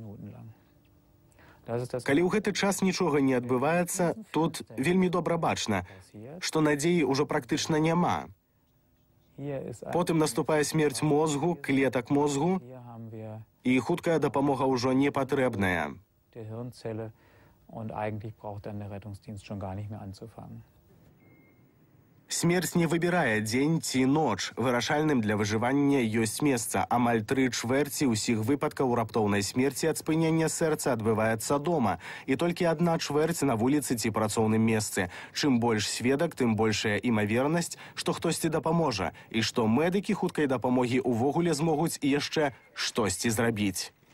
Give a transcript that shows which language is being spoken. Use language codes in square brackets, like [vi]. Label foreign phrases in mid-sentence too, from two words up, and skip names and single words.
[be] Калі ў гэты час нічога не адбываецца, тут вельмі добра бачна, што надзеі ўжо практычна няма. Потым наступае смерць мозгу, клетак мозгу, і хуткая дапамога ўжо не патрэбная. [de] Und eigentlich braucht dann der Rettungsdienst schon gar nicht mehr anzufangen. [be] Смерць не выбірае дзень ці ноч. Вырашальным для выжывання ёсць месца. Амаль 3/4 ўсіх выпадкаў раптоўнай смерці ад спынення сэрца адбываецца дома. І толькі 1/4 на вуліцы ці працоўным месцы. Чым больш сведак, тым большая імавернасць, што хтосьці дапаможа, і што медыкі хуткай дапамогі ўвогуле змогуць яшчэ штосьці зрабіць.